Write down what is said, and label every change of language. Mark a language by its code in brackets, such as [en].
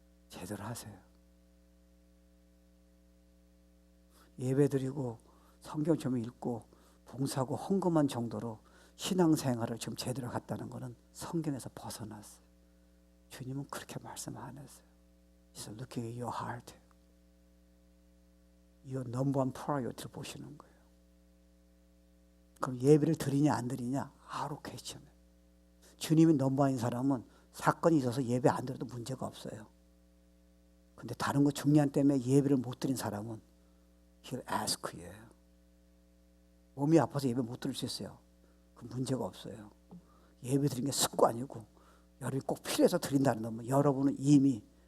[ko] 제대로 하세요. 예배드리고 성경 좀 읽고 봉사하고 헌금한 정도로 신앙생활을 좀 제대로 갔다는 것은 성경에서 벗어났어요. 주님은 그렇게 말씀 안 했어요. [en] He's looking at your heart. Your number one priority [ko] 를 보시는 거예요. 그럼 예배를 드리냐 안 드리냐? [en] out of question. [ko] 주님이 넘버원인 사람은 사건이 있어서 예배 안 드려도 문제가 없어요. 근데 다른 거 중요한 때문에 예배를 못 드린 사람은 [en] He'll ask you. [ko] 몸이 아파서 예배 못 드릴 수 있어요. 그 문제가 없어요. 예배 드리는 게 습관이고 여러분이 꼭 필요해서 드린다는 건 여러분은 이미